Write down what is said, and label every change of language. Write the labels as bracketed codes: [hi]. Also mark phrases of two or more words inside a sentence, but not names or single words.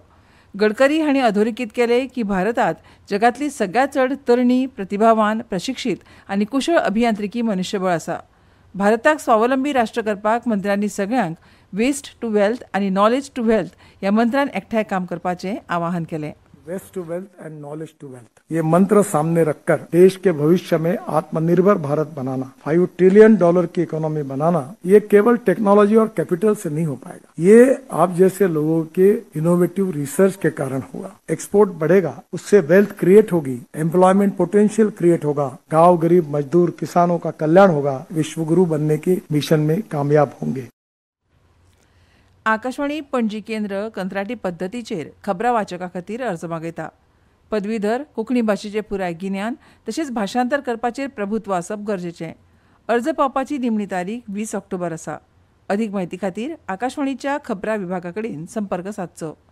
[kok] गडकरी हांणी अधोरेखीत केलें की भारतांत जगांतली सगळ्यांत चड तरणी, प्रतिभावान, प्रशिक्षीत आनी कुशळ अभियांत्रिकी मनुश्यबळ आसा. भारताक स्वावलंबी राष्ट्र करपाक मंत्र्यांनी सगळ्यांक [en] waste to wealth [kok] आनी [en] knowledge to wealth [kok] ह्या मंत्रान एकठांय काम करपाचें आवाहन केलें. [en] waste to wealth and knowledge to wealth, [hi] ये मंत्र सामने रखकर देश के भविष्य में आत्मनिर्भर भारत बनाना, $5 ट्रिलियन की इकोनॉमी बनाना, ये केवल टेक्नोलॉजी और कैपिटल से नहीं हो पाएगा. ये आप जैसे लोगों के [en] innovative research [hi] के कारण होगा. एक्सपोर्ट बढ़ेगा, उससे [en] wealth create [hi] होगी, [en] employment potential create [hi] होगा, गांव गरीब मजदूर किसानों का कल्याण होगा, विश्वगुरु बनने के मिशन में कामयाब होंगे. [kok] आकाशवाणी पणजी केंद्र कंत्राटी पद्दतीचेर खबरां वाचका खातीर अर्ज मागयता. पदवीधर, कोंकणी भाशेचें पुराय गिन्यान तशेंच भाशांतर करपाचेर प्रभुत्व आसप गरजेचें. अर्ज पावपाची निमणी तारीख 20 ऑक्टोबर आसा. अदीक म्हायती खातीर आकाशवाणीच्या खबरां विभागा कडेन संपर्क सादचो.